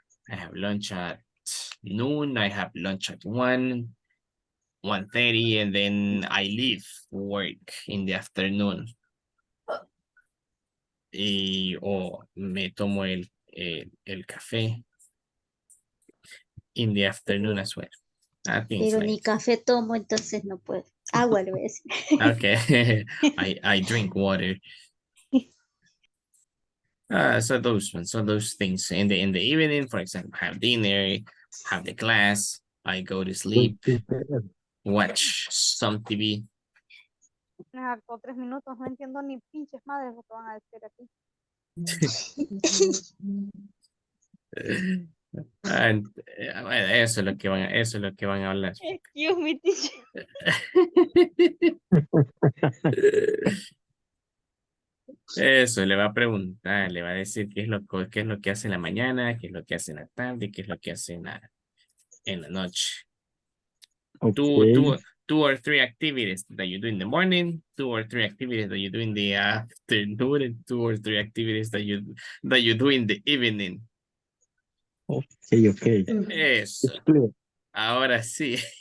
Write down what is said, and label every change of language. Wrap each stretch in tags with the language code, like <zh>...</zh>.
<en>I have lunch at noon. I have lunch at 1:30, and then I leave work in the afternoon.</en> <es>O me tomo el café</es> <en>in the afternoon as well.</en> <es>Pero ni café tomo, entonces no puedo. Agua le voy a decir.</es> <en>Okay, I drink water. So those things in the evening, for example, have dinner, have the class, I go to sleep, watch some TV.</en> <es>Me hartó 3 minutos, no entiendo ni pinches madres lo que van a decir aquí. Bueno, eso es lo que eso es lo que van a hablar.</es> <en>Excuse me, teacher.</en> <es>Eso le va a preguntar, le va a decir qué es lo que hace en la mañana, qué es lo que hace en la tarde, qué es lo que hace en la noche.</es> <en>Okay. Two or three activities that you do in the morning, 2 or 3 activities that you do in the afternoon, and 2 or 3 activities that you do in the evening. Okay.</en> <es>Eso.</es> <en>It's clear.</en> <es>Ahora sí.</es>